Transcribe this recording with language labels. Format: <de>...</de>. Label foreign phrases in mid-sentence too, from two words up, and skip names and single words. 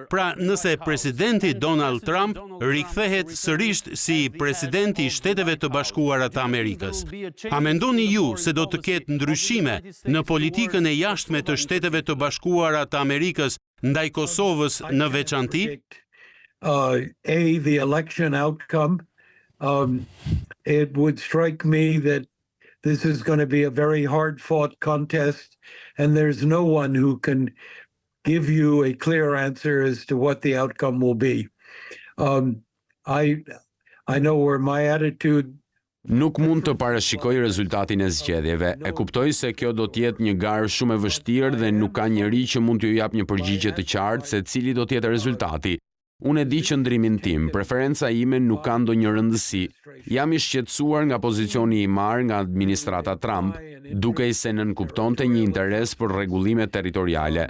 <sq>Pra, nëse presidenti Donald Trump rikthehet sërish si presidenti i Shteteve të Bashkuara të Amerikës. A mendoni ju se do të ketë ndryshime në politikën e jashtme të Shteteve të Bashkuara të Amerikës ndaj Kosovës në veçanti?</sq> <en>The election outcome, it would strike me that this is going to be a very hard-fought contest, and there's no one who can give you a clear answer as to what the outcome will be. I know where my attitude.</en> <sq>Nuk mund të parashikoj rezultatin e zgjedhjeve. E kuptoj se kjo do të jetë një garë shumë e vështirë dhe nuk ka njeri që mund t'ju jap një përgjigje të qartë se cili do të jetë rezultati. Unë e di qëndrimin tim, preferenca ime nuk ka ndonjë rëndësi. Jam i shqetësuar nga pozicioni i marrë nga administrata Trump, dukej se nënkuptonte një interes për rregullime territoriale.</sq>